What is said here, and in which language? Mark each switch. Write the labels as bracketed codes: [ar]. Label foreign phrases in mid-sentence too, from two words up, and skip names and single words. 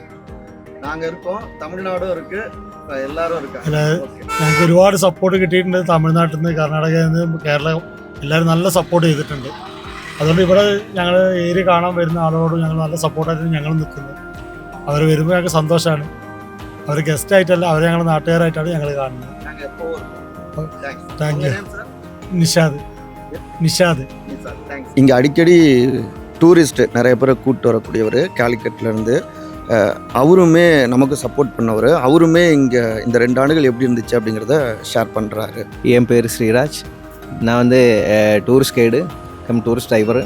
[ml] ഞങ്ങൾക്ക് ഒരുപാട് സപ്പോർട്ട് കിട്ടിയിട്ടുണ്ട് തമിഴ്നാട്ടിൽ നിന്ന്, കർണാടകയിൽ നിന്ന്, കേരളം എല്ലാവരും നല്ല സപ്പോർട്ട് ചെയ്തിട്ടുണ്ട്. അതുകൊണ്ട് ഇവിടെ ഞങ്ങൾ ഏരിയ കാണാൻ വരുന്ന ആളുകളോട് ഞങ്ങൾ നല്ല സപ്പോർട്ടായിട്ട് ഞങ്ങൾ നിൽക്കുന്നത്. അവർ വരുമ്പോൾ ഞങ്ങൾക്ക് സന്തോഷമാണ്. അവർ ഗസ്റ്റായിട്ടല്ല, അവർ ഞങ്ങൾ നാട്ടുകാരായിട്ടാണ് ഞങ്ങൾ കാണുന്നത്. [en] Thank you. [ta] நிஷாது. இங்கே அடிக்கடி டூரிஸ்ட் நிறைய பேரை கூப்பிட்டு வரக்கூடியவர் காலிக்கட்லேருந்து. அவருமே நமக்கு சப்போர்ட் பண்ணவர். அவருமே இங்கே இந்த 2 ஆண்டுகள் எப்படி இருந்துச்சு அப்படிங்கிறத ஷேர் பண்ணுறாரு. என் பேர் ஸ்ரீராஜ். நான் வந்து [en] tourist guide cum tourist driver.